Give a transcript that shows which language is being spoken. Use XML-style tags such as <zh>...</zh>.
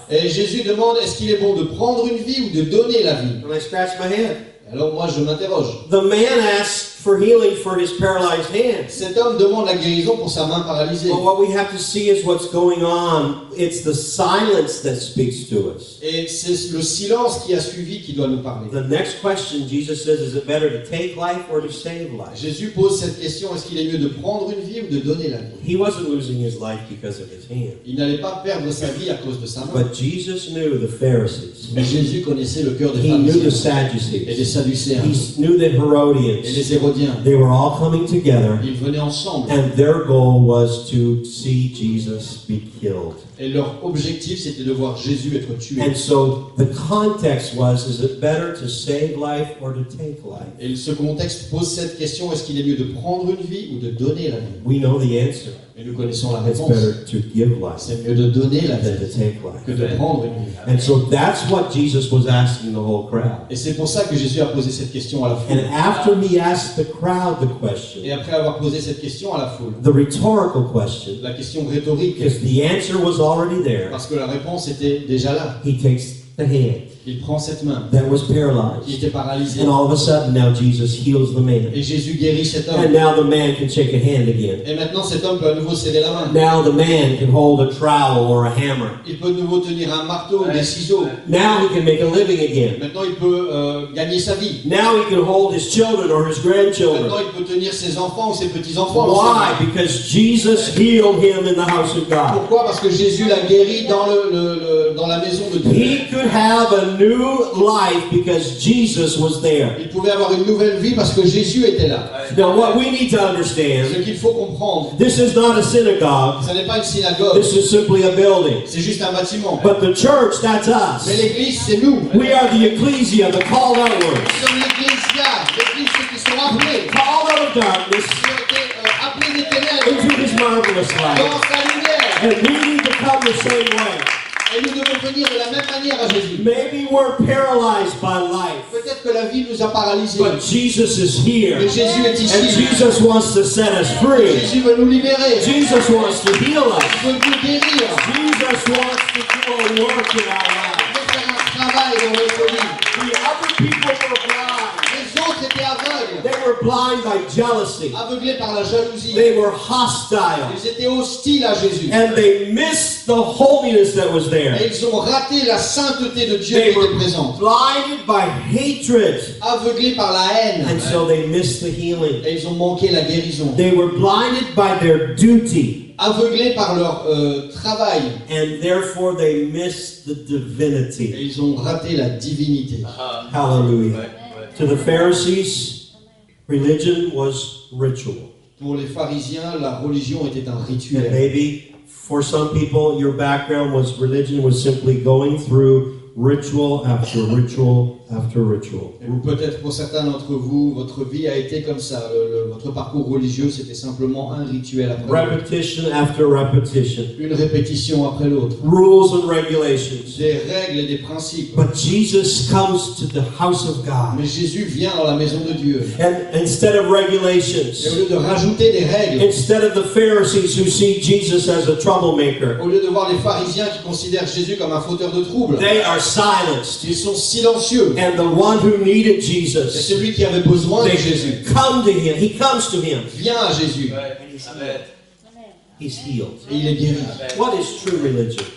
<fr>Et Jésus demande, est-ce qu'il est bon de prendre une vie ou de donner la vie?</fr> <en>And I scratch my head.</en> <fr>Alors moi je m'interroge.</fr> <en>The man asks for healing for his paralyzed hands.</en> <fr>Cet homme demande la guérison pour sa main paralysée.</fr> <en>But what we have to see is what's going on. It's the silence that speaks to us.</en> <fr>Et c'est le silence qui a suivi qui doit nous parler.</fr> <en>The next question, Jesus says, is it better to take life or to save life?</en> <fr>Jésus pose cette question, est-ce qu'il est mieux de prendre une vie ou de donner la vie?</fr> <en>He wasn't losing his life because of his hand.</en> <fr>Il n'allait pas perdre sa vie à cause de sa main.</fr> <en>But Jesus knew the Pharisees.</en> <fr>Mais Jésus connaissait le cœur des</fr> <en>He knew the</en> <fr>pharisiens et des</fr> <en>Sadducees.</en> <fr>sadducéens</fr> <en>He knew the</en> <fr>et</fr> <en>Herodians.</en> <fr>les hérodiens.</fr> <en>They were all coming together,</en> <fr>Ils venaient ensemble</fr> <en>and their goal was to see Jesus be killed.</en> <fr>et leur objectif c'était de voir Jésus être tué.</fr> <en>And so the context was, is it better to save life or to take life?</en> <fr>Et ce contexte pose cette question, est-ce qu'il est mieux de prendre une vie ou de donner la vie?</fr> <en>We know the answer.</en> <fr>Et nous connaissons la</fr> <en>It's</en> <fr>réponse.</fr> <en>better to give life</en> <fr>C'est mieux de donner la</fr> <en>than</en> <fr>vie</fr> <en>to take life.</en> <fr>que de prendre une vie.</fr> <en>And so that's what Jesus was asking the whole crowd.</en> <fr>Et c'est pour ça que Jésus a posé cette question à la foule.</fr> <en>And after he asked the crowd the</en> <fr>Et</fr> <en>question,</en> <fr>après avoir posé cette question à la foule,</fr> <en>the rhetorical question,</en> <fr>la question rhétorique,</fr> <en>because the answer was already there,</en> <fr>parce que la réponse était déjà là,</fr> <en>he takes the hand.</en> <fr>Il prend cette main</fr> <en>that was</en> <fr>qui</fr> <en>paralyzed.</en> <fr>était paralysée</fr> <en>And all of a sudden, now Jesus heals the man.</en> <fr>et Jésus guérit cet</fr> <en>And</en> <fr>homme.</fr> <en>now the man can shake a hand again.</en> <fr>Et maintenant cet homme peut à nouveau serrer la main.</fr> <en>Now the man can hold a trowel or a hammer.</en> <fr>Il peut de nouveau tenir un marteau ou des ciseaux.</fr> <en>Now he can make a living again.</en> <fr>Maintenant il peut gagner sa vie.</fr> <en>Now he can hold his children or his grandchildren.</en> <fr>Maintenant il peut tenir ses enfants ou ses petits-enfants. dans sa</fr> <en>Why?</en> <fr>main.</fr> <en>Because Jesus healed him in the house of God.</en> <fr>Pourquoi? Parce que Jésus l'a guéri dans, dans la maison de Dieu.</fr> <en>He could have a new life because Jesus was there.</en> <fr>Il pouvait avoir une nouvelle vie parce que Jésus était là.</fr> <en>Now what we need to understand,</en> <fr>Ce qu'il faut comprendre,</fr> <en>this is not a synagogue.</en> <fr>ce n'est pas une synagogue,</fr> <en>This is simply a building.</en> <fr>c'est juste un bâtiment.</fr> <en>But the church, that's us.</en> <fr>Mais l'église, c'est nous.</fr> <en>We are the ecclesia, the called outward.</en> <fr>Nous sommes l'Ecclésia, l'église ceux qui sont appelés,</fr> <en>Called out of darkness</en> <fr>qui ont été appelés des ténèbres</fr> <en>into his marvelous light.</en> <fr>dans sa lumière.</fr> <en>And we need to come the same way.</en> <fr>Et nous devons venir de la même manière à Jésus.</fr> <en>Maybe we're paralyzed by life,</en> <fr>Peut-être que la vie nous a paralysés,</fr> <en>but Jesus is here.</en> <fr>mais Jésus est</fr> <en>And</en> <fr>ici.</fr> <en>Jesus wants to set us free.</en> <fr>Jésus veut nous libérer.</fr> <en>Jesus wants to heal us.</en> <fr>Il veut nous guérir.</fr> <en>Jesus wants to do a work in our lives.</en> <fr>Il veut faire un travail dans notre vie.</fr> <en>The other people were blind.</en> <fr>Les autres étaient aveugles,</fr> <en>They were blind by jealousy.</en> <fr>aveuglés par la jalousie.</fr> <en>They were hostile.</en> <fr>Ils étaient hostiles à Jésus.</fr> <en>And they missed the holiness that was</en> <fr>Et</fr> <en>there.</en> <fr>ils ont raté la sainteté de Dieu qui</fr> <en>They were</en> <fr>était présente.</fr> <en>blinded by hatred.</en> <fr>Aveuglés par la haine.</fr> <en>And so they missed the healing.</en> <fr>Et ils ont manqué la guérison.</fr> <en>They were blinded by their duty.</en> <fr>Aveuglés par leur travail.</fr> <en>And therefore they missed the</en> <fr>Et</fr> <en>divinity.</en> <fr>ils ont raté la divinité.</fr> <en>Hallelujah. To the Pharisees, religion was ritual.</en> <fr>Pour les pharisiens, la religion était un</fr> <en>And</en> <fr>rituel.</fr> <en>maybe for some people, your background was religion was simply going through ritual after ritual after ritual.</en> <fr>Ou peut-être pour certains d'entre vous, votre vie a été comme ça. Votre parcours religieux, c'était simplement un rituel après l'autre.</fr> <en>Repetition after repetition.</en> <fr>Une répétition après l'autre.</fr> <en>Rules and regulations.</en> <fr>Des règles et des principes.</fr> <en>But Jesus comes to the house of God.</en> <fr>Mais Jésus vient dans la maison de Dieu.</fr> <en>And instead of</en> <fr>Et au</fr> <en>regulations,</en> <fr>lieu de rajouter des règles,</fr> <en>instead of the Pharisees who see Jesus as a troublemaker,</en> <fr>au lieu de voir les pharisiens qui considèrent Jésus comme un fauteur de troubles,</fr> <en>they are silenced.</en> <fr>ils sont silencieux.</fr> <en>And the one who needed</en> <fr>Et</fr> <en>Jesus,</en> <fr>celui qui avait besoin de</fr> <en>they</en> <fr>Jésus</fr> <en>come to him. He comes to him.</en> <fr>vient à Jésus</fr> <en>Amen. He's healed.</en> <fr>et il est guéri.</fr> <en>What is true religion?</en>